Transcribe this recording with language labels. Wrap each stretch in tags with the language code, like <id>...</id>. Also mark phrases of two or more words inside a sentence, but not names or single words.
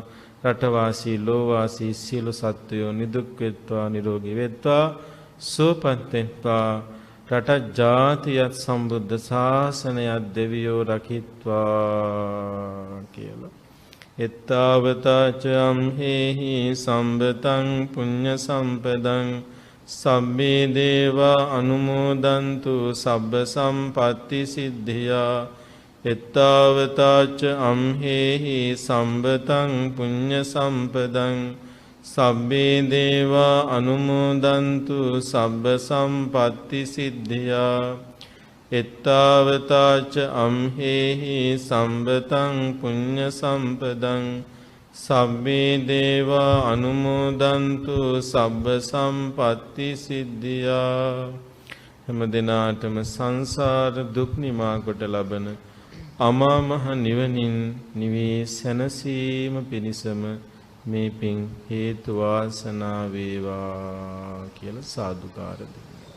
<si>රටවාසී ලෝවාසී සියලු සත්වයෝ නිදුක් වෙත්වා නිරෝගී වෙත්වා සුවපත් වෙත්වා. රට ජාතියත් සම්බුද්ධ ශාසනයත් දෙවියෝ රකිත්වා කියලා.</si> <pi>එත්තාවතාච අම්හෙහි සම්බතං පුඤ්ඤ සම්පදං සබ්බේ දේවා අනුමෝදන්තු සබ්බ සම්පatti සිද්ධියා. එත්තාවතාච අම්හෙහි සම්බතං පුඤ්ඤ සම්පදං සබ්බේ දේවා අනුමෝදන්තු සබ්බ සම්පatti සිද්ධියා. එත්තාවතාච අම්හෙහි සම්බතං පුඤ්ඤ සම්පදං සබ්බේ දේවා අනුමෝදන්තු සබ්බ සම්පatti සිද්ධියා.</pi> <si>හැම දිනාටම සංසාර දුක් නිමා කොට ලබන අමා මහ නිවනින් නිවී සැනසීම පිණිසම මේ පින් හේතු වාසනා වේවා කියලා සාදුකාර දෙන්න.</si>